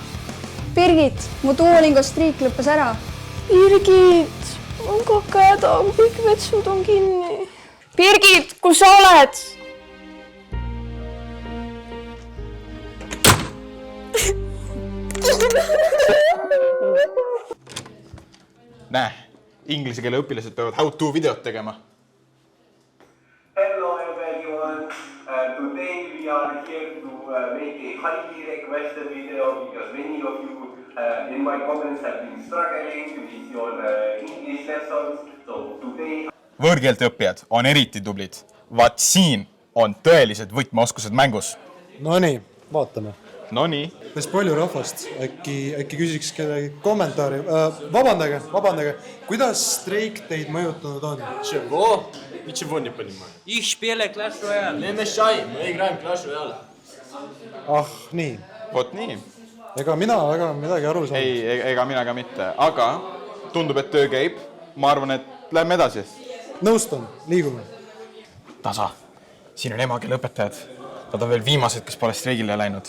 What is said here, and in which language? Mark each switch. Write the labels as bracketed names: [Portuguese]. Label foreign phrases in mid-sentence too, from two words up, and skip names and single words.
[Estonian] Birgit, mu Duolingo striik lõppes ära. Birgit, on kakada, kõik vetsud on kinni. Birgit, kus sa oled? Näe, inglise keele õpilased peavad how-to videot tegema. [English] Hello everyone, today we are here to make a highly requested video because many of you in my comments have been struggling with your English lessons, so today... [Estonian] Võõrkeelte õppijad on eriti tublid. Vaat siin on tõelised võtmeoskused mängus. Nonii, vaatame. Nonii. Päris palju rahvast. Äkki küsiks kellegi kommentaari. Vabandage. Kuidas streik teid mõjutanud on? [Russian] Чего? Ничего не понимаю. [German] Ich spiele Clash Royale. [Russian] Не мешай, мы играем Clash Royale. [Estonian] Nii. Vot nii. Ega mina väga midagi aru saan. Ei, ega mina ka mitte. Aga tundub, et töö käib. Ma arvan, et lähme edasi. Nõustun, liigume. Tasa, siin on emakeele õpetajad. Nad on veel viimased, kes pole streigile läinud.